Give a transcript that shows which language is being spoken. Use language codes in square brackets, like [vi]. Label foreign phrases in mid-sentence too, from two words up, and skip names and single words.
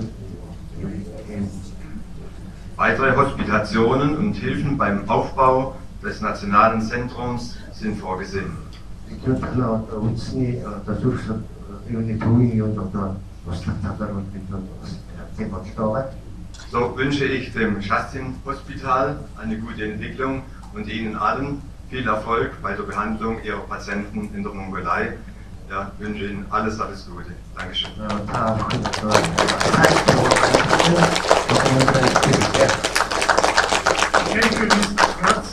[de] Weitere Hospitationen und Hilfen beim Aufbau des nationalen Zentrums sind vorgesehen. [mn] үндэсний зүрх юуны төвийн юунд туслах талаар тийм бодлоо байгаа. [de] So wünsche ich dem Schastin-Hospital eine gute Entwicklung und Ihnen allen viel Erfolg bei der Behandlung Ihrer Patienten in der Mongolei. Ja, wünsche Ihnen alles Gute. Dankeschön. [en] Thank you, Mr. Kratz.